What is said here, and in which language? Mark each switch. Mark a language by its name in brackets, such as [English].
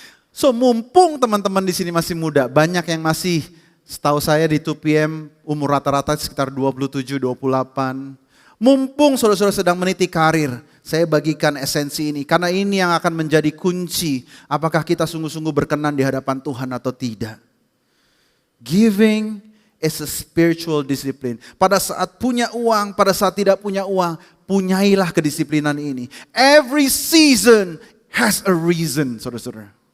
[Indonesian] So mumpung teman-teman di sini masih muda, banyak yang masih, setahu saya di 2PM umur rata-rata sekitar 27, 28. Mumpung saudara-saudara sedang meniti karir, saya bagikan esensi ini. Karena ini yang akan menjadi kunci apakah kita sungguh-sungguh berkenan di hadapan Tuhan atau tidak. [English] Giving is a spiritual discipline. [Indonesian] Pada saat punya uang, pada saat tidak punya uang, punyailah kedisiplinan ini. [English] Every season has a reason, saudara-saudara.